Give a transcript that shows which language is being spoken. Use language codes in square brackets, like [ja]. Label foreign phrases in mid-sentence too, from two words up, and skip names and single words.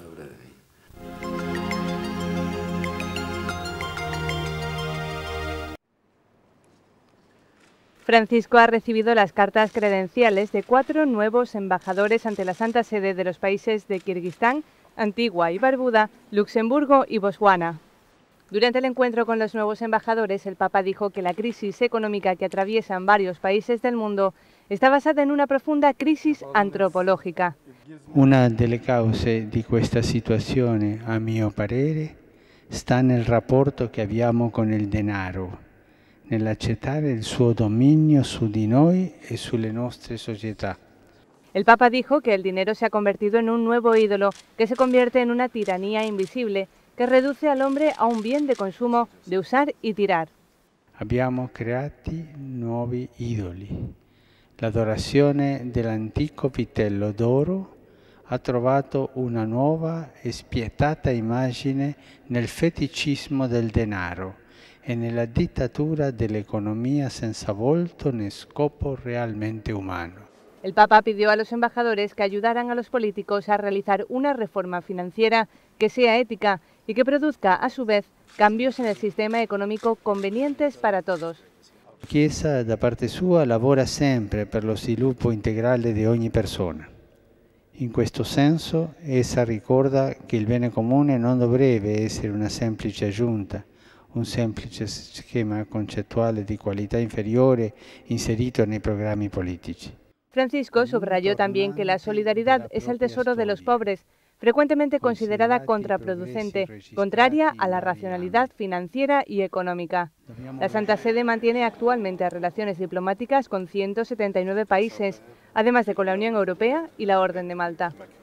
[es] Francisco ha recibido las cartas credenciales de 4 nuevos embajadores ante la Santa Sede de los países de Kirguistán, Antigua y Barbuda, Luxemburgo y Botswana. Durante el encuentro con los nuevos embajadores, el Papa dijo que la crisis económica que atraviesan varios países del mundo está basada en una profunda crisis antropológica. [it] Una delle cause di questa situazione, a mio parere, sta nel rapporto che abbiamo con il denaro, nell'accettare il suo dominio su di noi e sulle nostre società. [es] El Papa dijo que el dinero se ha convertido en un nuevo ídolo que se convierte en una tiranía invisible que reduce al hombre a un bien de consumo, de usar y tirar. [it] Abbiamo creati nuovi idoli, L'adorazione dell'antico vitello d'oro ha trovato una nuova e spietata immagine nel feticismo del denaro e nella dittatura dell'economia senza volto né scopo realmente humano. [es] El Papa pidió a los embajadores que ayudaran a los políticos a realizar una reforma financiera que sea ética y que produzca, a su vez, cambios en el sistema económico convenientes para todos. [it] La Chiesa, da parte sua, lavora sempre per lo sviluppo integrale di ogni persona. In questo senso, essa ricorda che il bene comune non dovrebbe essere una semplice aggiunta, un semplice schema concettuale di qualità inferiore inserito nei programmi politici. [es] Francisco subrayó también que la solidaridad es el tesoro de los pobres, frecuentemente considerada contraproducente, contraria a la racionalidad financiera y económica. La Santa Sede mantiene actualmente relaciones diplomáticas con 179 países, además de con la Unión Europea y la Orden de Malta.